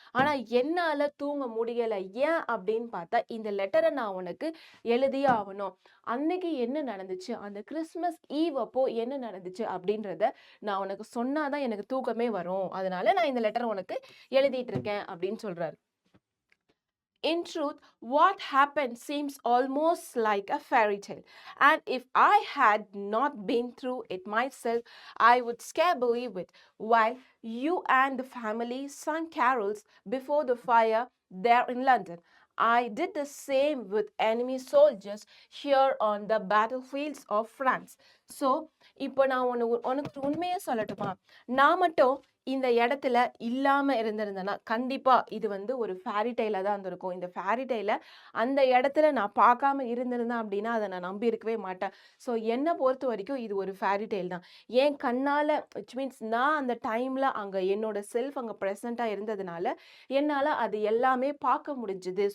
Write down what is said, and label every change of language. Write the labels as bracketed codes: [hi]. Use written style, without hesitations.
[ta] ஆனால் என்னால் தூங்க முடியலை. ஏன் அப்படின்னு பார்த்தா, இந்த லெட்டரை நான் உனக்கு எழுதியே ஆகணும். அன்னைக்கு என்ன நடந்துச்சு, அந்த கிறிஸ்மஸ் ஈவ் அப்போ என்ன நடந்துச்சு அப்படின்றத நான் உனக்கு சொன்னாதான் எனக்கு தூக்கமே வரும். அதனால நான் இந்த லெட்டரை உனக்கு எழுதிட்டு இருக்கேன் அப்படின்னு சொல்றாரு. [en] In truth, what happened seems almost like a fairy tale, and if I had not been through it myself, I would scarce believe it. While you and the family sang carols before the fire there in London, I did the same with enemy soldiers here on the battlefields of France. [ta] So, இப்போ நான் உனக்கு உண்மையை சொல்லட்டுமா, நான் மட்டும் இந்த இடத்துல இல்லாமல் இருந்திருந்தேன்னா கண்டிப்பாக இது வந்து ஒரு ஃபேரி டெய்லாக தான் இருந்திருக்கும். இந்த ஃபேரி டெய்லை அந்த இடத்துல நான் பார்க்காம இருந்திருந்தேன் அப்படின்னா அதை நான் நம்பி இருக்கவே மாட்டேன். ஸோ என்னை பொறுத்த வரைக்கும் இது ஒரு ஃபேரி டெய்ல் தான். என் கண்ணால், விச் மீன்ஸ் நான் அந்த டைமில் அங்கே என்னோட செல்ஃப் அங்கே ப்ரெசண்ட்டாக இருந்ததுனால என்னால் அது எல்லாமே பார்க்க முடிஞ்சுது.